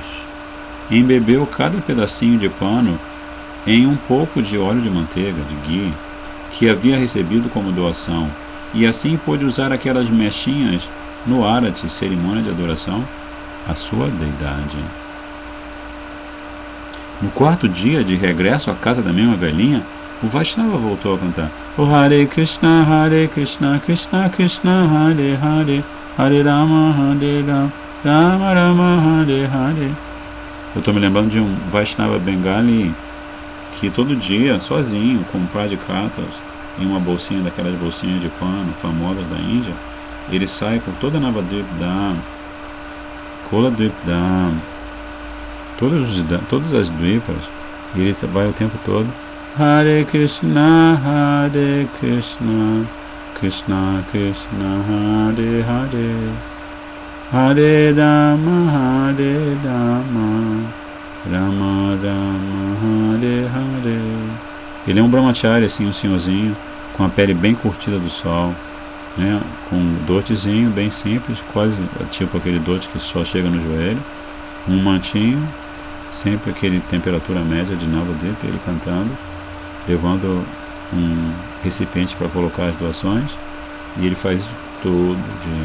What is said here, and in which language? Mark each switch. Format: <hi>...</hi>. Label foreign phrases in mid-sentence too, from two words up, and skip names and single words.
<pt>Embebeu cada pedacinho de pano em um pouco de óleo de manteiga, de ghee, que havia recebido como doação, e assim pôde usar aquelas mechinhas no arati, cerimônia de adoração à sua deidade. No quarto dia, de regresso à casa da mesma velhinha, o Vaishnava voltou a cantar: O</pt> <sa>Hare Krishna, Krishna Krishna, Hare Hare, Hare Rama, Rama Rama, Hare Hare.</sa> <pt>Eu estou me lembrando de um Vaishnava Bengali que todo dia, sozinho, com um par de cartas em uma bolsinha, daquelas bolsinhas de pano famosas da Índia, ele sai por toda Navadvip Dham, Koladvip Dham, todas as dvipas, e ele vai o tempo todo</pt> <sa>Hare Krishna, Krishna Krishna, Hare Hare, Hare Rama, Rama Rama, Hare Hare.</sa> <pt>Ele é um brahmachari, assim, um senhorzinho, com a pele bem curtida do sol, né, com um dotezinho bem simples, quase tipo aquele dote que só chega no joelho, um mantinho, sempre aquele temperatura média de Navadvip, ele cantando, levando um recipiente para colocar as doações, e ele faz isso todo dia.</pt>